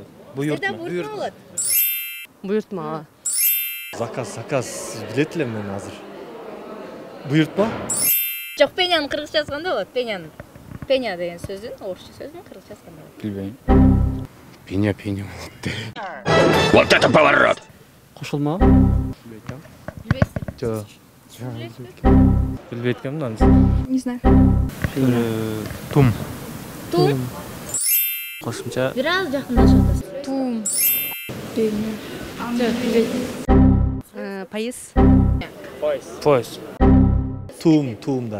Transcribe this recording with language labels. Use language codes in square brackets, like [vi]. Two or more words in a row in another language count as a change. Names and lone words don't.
[ky] Сизде буйрутма болот. Буйртма. Заказ билет элем мен азыр. Буйртма? Жок, пенянын кыргызчасы кандай болот? Пеня деген сөзүн, орусча сөзүнүн кыргызчасы кандай болот? Билбейм. Пеня болот. [ru] Вот это поворот! [ky] Кошулма? Билбейсиз? Жок. Билбейт экенмин аны. [ru] Не знаю. [ky] Тум. Тум? Кошумча. Бир аз жакындашып атасыз. Тум. Билбейм. Жок, билбейм. Поезд. Поезд. Туумдар.